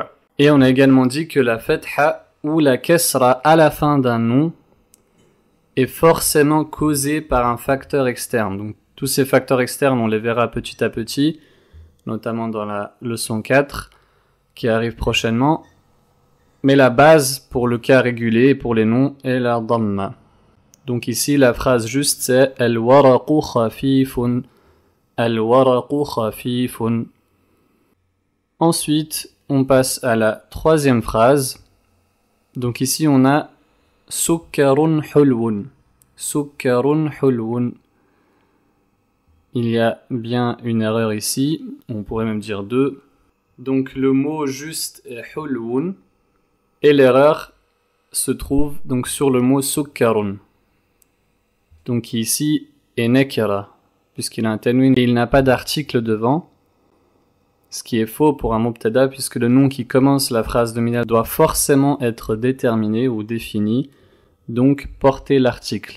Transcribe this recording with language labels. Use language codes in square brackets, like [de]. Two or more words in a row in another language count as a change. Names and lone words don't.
[fr] Et on a également dit que la fatha ou la kasra à la fin d'un nom est forcément causée par un facteur externe. Donc tous ces facteurs externes, on les verra petit à petit, notamment dans la leçon 4 qui arrive prochainement. Mais la base pour le cas régulier et pour les noms est la dhamma. Donc ici la phrase juste c'est [ar] الورق خفيف. الورق خفيف. [fr] Ensuite, on passe à la troisième phrase. Donc ici on a [ar] سكر حلو. سكر حلو. [fr] Il y a bien une erreur ici, on pourrait même dire 2. Donc le mot juste est hulwun et l'erreur se trouve donc sur le mot sukkarun. Donc ici est nakira, puisqu'il a un tanwin et il n'a pas d'article devant, ce qui est faux pour un mubtada, puisque le nom qui commence la phrase nominale doit forcément être déterminé ou défini, donc porter l'article.